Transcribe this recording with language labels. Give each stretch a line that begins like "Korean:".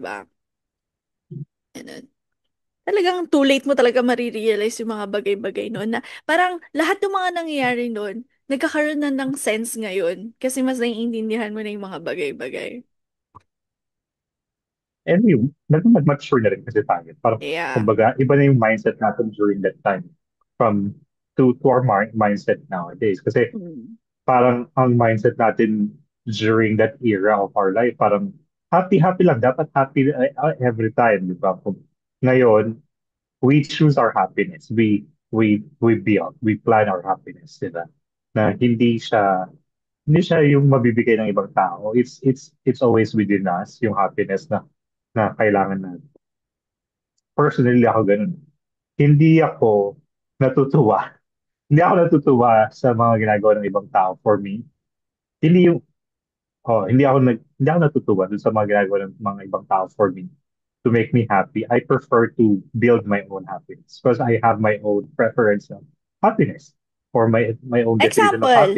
Filipino: ba? Ganun. Talagang too late mo talaga marirealize yung mga bagay-bagay noon na parang lahat ng mga nangyayari noon, nagkakaroon na ng sense ngayon kasi mas naiintindihan mo na yung mga bagay-bagay. and yung, nag-mature na rin kasi tayo. Parang,
English: Yeah.
Filipino: kumbaga, iba na yung
English: mindset natin during that time from to our mindset nowadays.
Filipino: Kasi Mm. parang ang
English: mindset natin during that era of our life, parang happy lang.
Filipino: Dapat happy every time, di ba?
English: Ngayon, we choose our happiness. We build, we plan our happiness, di ba?
Filipino: Na hindi siya yung mabibigay ng ibang tao.
English: It's always within us,
Filipino: yung happiness na kailangan natin. Personally, ako ganun. Hindi ako natutuwa. Hindi ako natutuwa sa mga ginagawa ng ibang tao for me. Hindi yung hindi ako natutuwa dun sa mga ginagawa ng mga ibang tao
English: for me to make me happy. I prefer to build my own happiness because I have my own preference of happiness or my own definition of